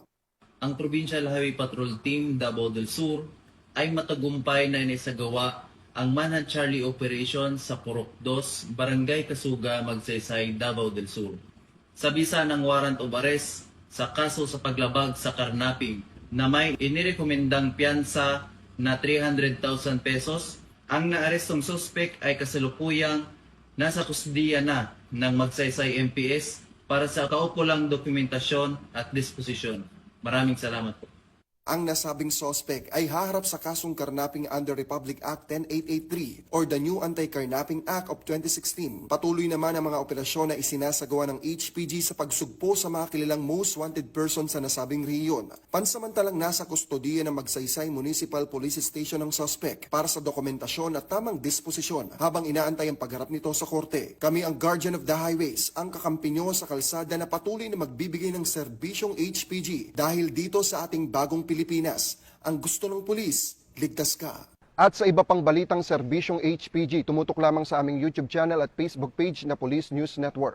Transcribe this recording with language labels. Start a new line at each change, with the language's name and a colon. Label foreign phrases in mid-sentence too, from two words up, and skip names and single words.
Filipino: Ang Provincial Highway Patrol Team Davao del Sur ay matagumpay na inisagawa ang Manhunt Charlie Operation sa Purok 2, Barangay Kasuga, Magsaysay, Davao del Sur. Sa bisa ng
English: warrant of arrest
Filipino: sa kaso sa paglabag sa karnaping na may inirekomendang piyansa na 300,000 pesos, ang naarestong suspek ay kasalukuyang nasa kusdiya na ng Magsaysay MPS para sa kaukulang dokumentasyon at disposisyon. Maraming salamat po. Ang nasabing sospek ay haharap sa kasong karnaping under Republic Act 10883 or the New Anti-Carnapping Act of 2016. Patuloy naman ang mga operasyon na isinasagawa ng HPG sa pagsugpo sa mga kilalang
English: most wanted person
Filipino: sa nasabing rehiyon. Pansamantalang nasa kustodiya ng Magsaysay Municipal Police Station ng sospek para sa dokumentasyon at tamang disposisyon habang inaantay ang pagharap nito sa korte. Kami ang Guardian of the Highways, ang kakampi nyo sa kalsada na patuloy na magbibigay ng serbisyong HPG dahil dito sa ating bagong Pilipinas, ang gusto ng pulis, ligtas ka. At sa iba pang balitang serbisyong HPG, tumutok lamang sa aming YouTube channel at Facebook page na Police News Network.